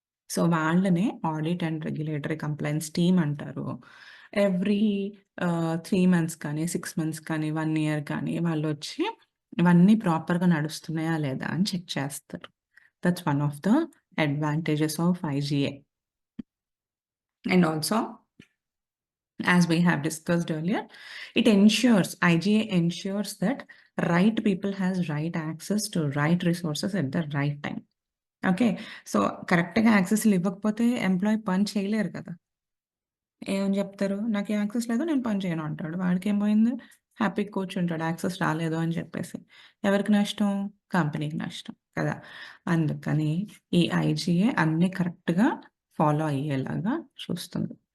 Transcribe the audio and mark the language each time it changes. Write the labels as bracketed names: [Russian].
[Telugu] So, వాళ్ళనే audit and regulatory compliance team అంటారు. Every 3 months కానీ, 6 మంత్స్ కానీ, 1 ఇయర్ కానీ వాళ్ళొచ్చి ఇవన్నీ ప్రాపర్‌గా నడుస్తున్నాయా లేదా అని చెక్ చేస్తారు. [English] That's one of the advantages of IGA. And also as we have discussed earlier, it ensures IGA ensures that right people has right access to right resources at the right time. Okay. [Telugu] So, కరెక్ట్‌గా యాక్సెస్‌లు ఇవ్వకపోతే employee పని చేయలేరు కదా! ఏమని జెప్తారు? నాకు access లేదు నేను పని చేయను అంటాడు. వాడికేం పోయింది? హ్యాపీగా కూర్చుంటాడు యాక్సెస్ రాలేదు అని చెప్పేసి. ఎవరికి నష్టం? కంపెనీకి నష్టం కదా! అందుకని ఈ ఐజీఏ అన్నీ కరెక్ట్‌గా ఫాలో అయ్యేలాగా చూస్తుంది.